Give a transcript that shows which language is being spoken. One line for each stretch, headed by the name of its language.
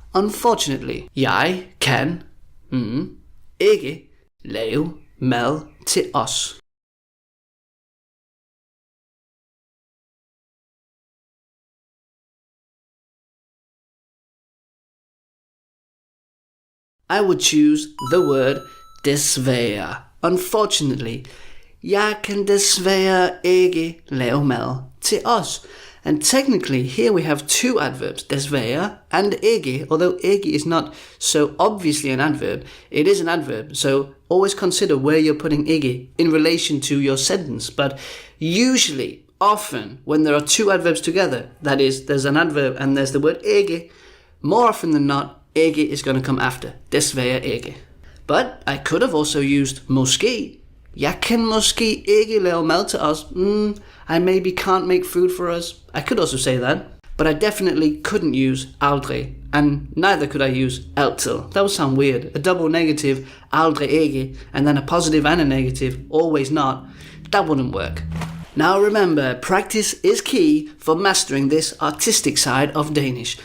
English: Unfortunately,
Danish: jeg kan ikke lave mad til os.
English: I would choose the word desværre. Unfortunately,
Danish: jeg kan desværre ikke lave mad til os.
English: And technically, here we have two adverbs, desværre and ikke. Although ikke is not so obviously an adverb, it is an adverb. So always consider where you're putting ikke in relation to your sentence. But usually, often, when there are two adverbs together, that is, there's an adverb and there's the word ikke, more often than not, ikke is going to come after.
Danish: Desværre ikke.
English: But I could have also used måske.
Danish: Jeg kan måske ikke lave mad til os.
English: I maybe can't make food for us. I could also say that. But I definitely couldn't use aldrig. And neither could I use altid. That would sound weird. A double negative,
Danish: aldrig ikke,
English: and then a positive and a negative, always not. That wouldn't work. Now remember, practice is key for mastering this artistic side of Danish.